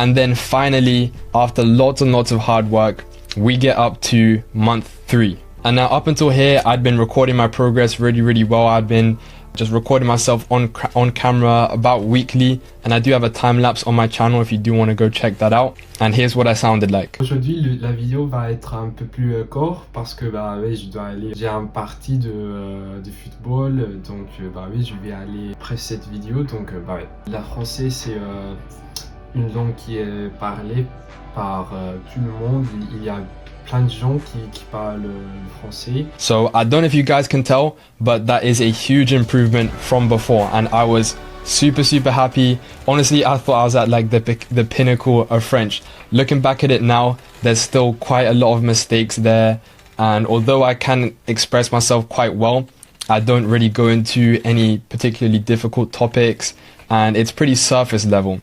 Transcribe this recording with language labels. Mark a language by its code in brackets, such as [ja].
[en] And then finally, after lots and lots of hard work, we get up to month 3. And now up until here, I'd been recording my progress really, really well. I'd been just recording myself on camera about weekly, and I do have a time lapse on my channel if you do want to go check that out. And here's what I sounded like. [fr] Aujourd'hui, la vidéo va être un peu plus court parce que bah oui, je dois aller. J'ai un parti de football, donc bah oui, je vais aller après cette vidéo. Donc bah ouais. La français, c'est une langue qui est parlée par tout le monde. Il y a plein de gens qui parlent français. [en] So I don't know if you guys can tell, but that is a huge improvement from before, and I was super happy. Honestly, I thought I was at like the pinnacle of French. Looking back at it now, there's still quite a lot of mistakes there, and although I can express myself quite well, I don't really go into any particularly difficult topics, and it's pretty surface level.